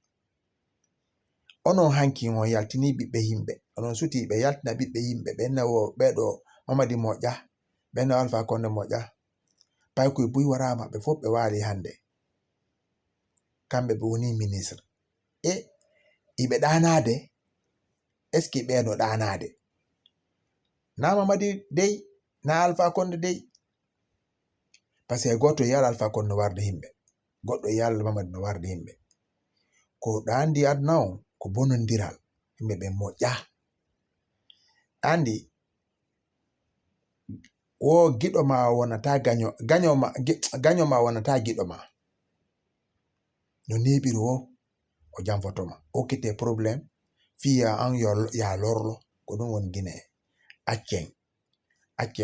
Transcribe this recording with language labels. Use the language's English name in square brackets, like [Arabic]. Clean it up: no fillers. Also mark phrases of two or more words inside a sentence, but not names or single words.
[Fula] onon hanki on yaltini ɓiɓɓe yimɓe onon suti ɓe yaltina ɓiɓɓe yimɓe ɓennawo ɓeɗo Mamadi moƴƴa ɓennawo Alpha Condé moƴƴa paykoye buy warama ɓe fof ɓe waali hande kamɓe ɓe woni ministre e iɓe ɗanade [French] est ce que [Fula] ɓeeno ɗanade na Mamadi dey na Alpha Condé dey [French] par ce que [Fula] goto yiyal Alpha Condé no warde yimɓe goɗɗo yiyal Mamadi no warde yimɓe ko ɗandi adna on ko bonodiral yimɓe ɓe moƴƴa andi wo giɗo ma wonata gaño ma wonata giɗo ma no neɓiri o janfotoma okkite probléme fiya an ya lorlo ko ɗum woni Guinée accen